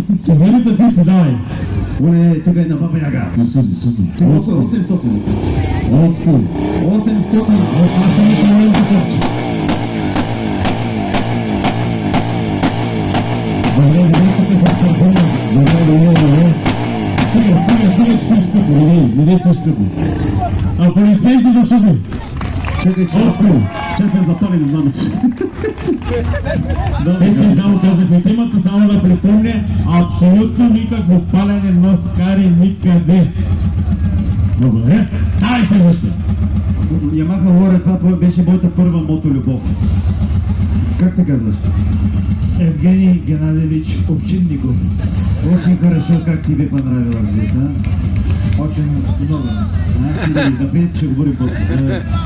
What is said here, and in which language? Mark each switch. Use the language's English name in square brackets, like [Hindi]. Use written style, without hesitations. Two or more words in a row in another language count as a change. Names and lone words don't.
[Bulgarian] Сезоните ти си, давай. Оле, тук е на Баба Яга. Сузи. Тук 800. [English] Old school. [Bulgarian] 800. Аз ще мисля на сърче. Добре, тук с карбона. Добре. Стига, че ти скъпо. Не ти скъпо. Аплодисменти за Сузи. Чакай, запалим знаме. Те само казахме темата, само да припомня, абсолютно никакво палене на скари никъде. Добре, давай следващия. Ямаха Лоре, това беше моята първа мотолюбов. Как се казваш? [Russian] Евгений Геннадьевич Овчинников. Очень хорошо, как тебе понравилось здесь, а? Очень много. [Bulgarian] На френски ще говорим после.